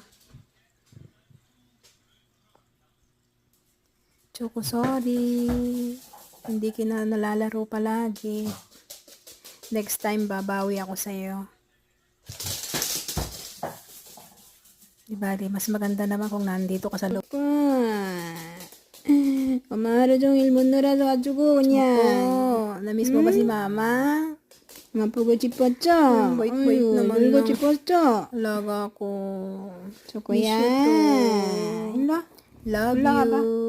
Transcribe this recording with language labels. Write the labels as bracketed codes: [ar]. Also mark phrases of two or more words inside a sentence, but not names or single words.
[tl] Choco, sorry. Hindi kita nalalaro palagi. [en] Next time, [tl] babawi ako sa'yo. Diba, mas maganda naman kung nandito ka sa loob. [ko] 엄마 하루 종일 못 놀아서 가지고 그냥. [tl] Namiss mo ba si mama? [ko] 엄마 보고 싶었죠? [tl] bait [ko] 놀고 [tl] naman ng [ko] 싶었죠? [tl] alaga ko. [ko] 초코야. [en] Miss you too. [ko] 일로 와. [en] Love [ko] 올라가 봐. [en] you.